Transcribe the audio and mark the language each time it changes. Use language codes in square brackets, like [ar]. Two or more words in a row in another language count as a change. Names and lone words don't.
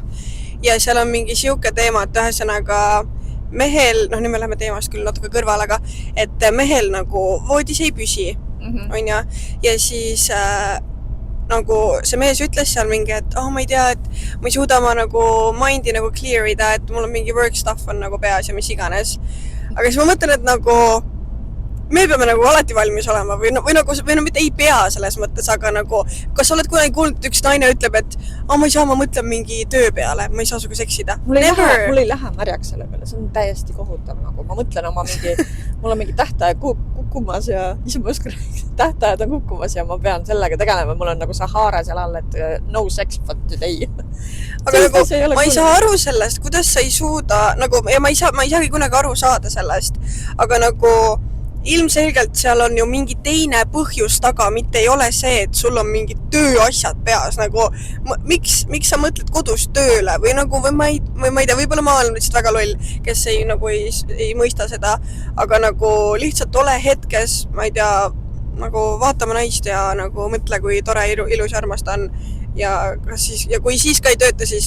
[et] Ja seal on mingi siuke teema, et ühesõnaga mehel, nüüd me läheme teemast küll natuke kõrval, aga et mehel nagu voodis ei püsi, on ja. Ja siis nagu see mees ütles seal mingi, et ma ei tea, et ma ei suuda oma nagu mindi nagu clear ida, et mul on mingi [en] work stuff [et] on nagu peas ja mis iganes. Aga siis ma mõtlen, et nagu me peame nagu alati valmis olema või mitte ei pea selles mõttes, aga nagu kas sa oled kunagi kuulnud, et üks naine ütleb, et ma ei saa, ma mõtlen mingi töö peale, ma ei saa suga seksida. Mul ei lähe märjaks selle peale, see on täiesti kohutav, nagu ma mõtlen mul on mingi tähtaeg kukkumas ja ise ma oskan tähtajad on kukkumas ja ma pean sellega tegelema, mul on nagu Sahara seal all, et [en] no sex for today. [et] Aga nagu ma ei saa aru sellest, kuidas sa ei suuda, nagu, ja ma ei saagi kunagi aru saada sellest, aga nagu ilmselgelt seal on ju mingi teine põhjus taga, mitte ei ole see, et sul on mingid tööasjad peas, nagu miks sa mõtled kodus tööle või nagu, või ma ei tea, võib-olla ma olen lihtsalt väga loll, kes ei mõista seda, aga nagu lihtsalt ole hetkes, ma ei tea, nagu vaatama naist ja nagu mõtle, kui tore, ilus ja armas ta on ja kui siis ka ei tööta, siis